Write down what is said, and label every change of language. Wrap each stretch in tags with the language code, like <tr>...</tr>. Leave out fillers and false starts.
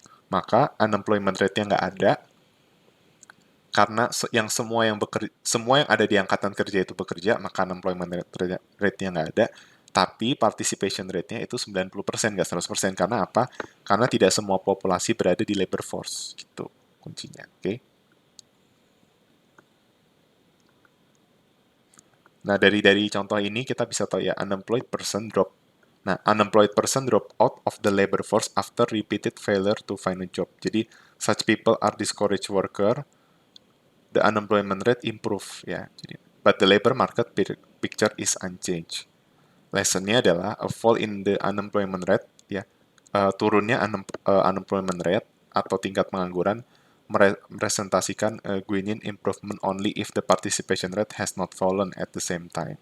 <id>Maka unemployment rate-nya nggak ada, karena semua yang ada di angkatan kerja itu bekerja, maka unemployment rate-nya nggak ada, tapi participation rate-nya itu 90%, nggak 100%. Karena apa? Karena tidak semua populasi berada di labor force. Gitu kuncinya. Oke. Nah, dari contoh ini kita bisa tahu ya,</id> <en>unemployed person drop. Nah, unemployed person drop out of the labor force after repeated failure to find a job. Jadi, such people are discouraged worker, the unemployment rate improve ya. Jadi, but the labor market picture is unchanged. Lessonnya adalah a fall in the unemployment rate ya,</en> <id>turunnya unemployment rate atau tingkat pengangguran merepresentasikan</id> <en>Guinian improvement only if the participation rate has not fallen at the same time.</en>